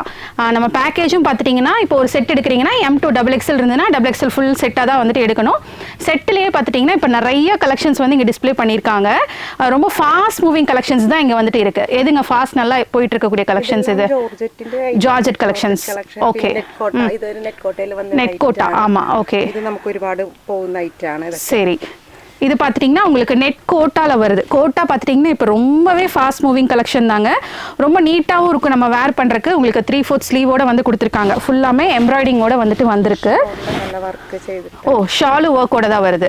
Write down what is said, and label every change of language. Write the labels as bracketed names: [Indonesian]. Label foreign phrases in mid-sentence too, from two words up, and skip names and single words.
[Tamil] நம்ம பேக்கேஜும் பார்த்துட்டிங்கன்னா இப்போ ஒரு செட் எடுக்கிறீங்கன்னா M2 XXL இருந்ததுன்னா XXL ஃபுல் செட்டாக தான் வந்துட்டு எடுக்கணும். செட்டிலேயே பார்த்துட்டிங்கன்னா இப்போ நிறைய கலெக்ஷன்ஸ் வந்து இங்கே டிஸ்ப்ளே பண்ணியிருக்காங்க. ரொம்ப [English] fast moving collections [Tamil] தான் இங்கே வந்துட்டு இருக்குது. எதுங்க ஃபாஸ்ட் நல்லா போயிட்டு இருக்கக்கூடிய கலெக்ஷன்ஸ்? இது [English] georgette collections. [Tamil] ஓகே, நெட் கோட்டா. ஆமாம், ஓகே. இது நமக்கு [Malayalam] ഒരുപാട് പോകുന്ന ഐറ്റാണ്. [Tamil] சரி, இது பார்த்துட்டிங்கன்னா உங்களுக்கு நெட் கோட்டாவில் வருது. கோட்டா பார்த்துட்டிங்கன்னா இப்போ ரொம்பவே [English] fast moving collection [Tamil] தாங்க. ரொம்ப நீட்டாகவும் இருக்கும் நம்ம வேர் பண்ணுறதுக்கு. உங்களுக்கு 3/4 ஸ்லீவோட வந்து கொடுத்துருக்காங்க. ஃபுல்லாமே எம்ப்ராய்டிங்கோட வந்துட்டு வந்திருக்கு. ஓ, ஷாலு ஒர்க்கோட தான் வருது.